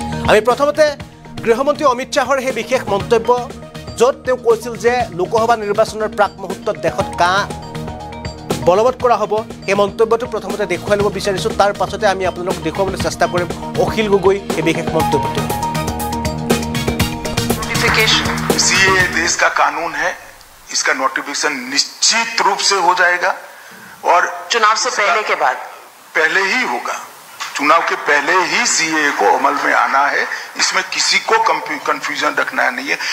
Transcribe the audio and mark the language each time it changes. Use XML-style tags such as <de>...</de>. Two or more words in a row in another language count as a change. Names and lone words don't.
<as>আমি প্ৰথমতে গৃহমন্ত্ৰী অমিত শ্বাহৰ সেই বিশেষ মন্তব্য য'ত তেওঁ কৈছিল যে লোকসভা নিৰ্বাচনৰ প্ৰাক মুহূৰ্তত দেশত কা বলবৎ কৰা হ'ব এই মন্তব্যটো প্ৰথমতে দেখুৱাই ল'ব বিচাৰিছোঁ। তাৰ পাছতে আমি আপোনালোকক দেখুৱাবলৈ চেষ্টা কৰিম অখিল গগৈ এই বিশেষ মন্তব্যটো।</as> <hi>सीए देश का कानून है, इसका नोटिफिकेशन निश्चित रूप से हो जाएगा और चुनाव से पहले ही होगा। चुनाव के पहले ही सीए को अमल में आना है, इसमें किसी को कंफ्यूजन रखना नहीं है।</hi>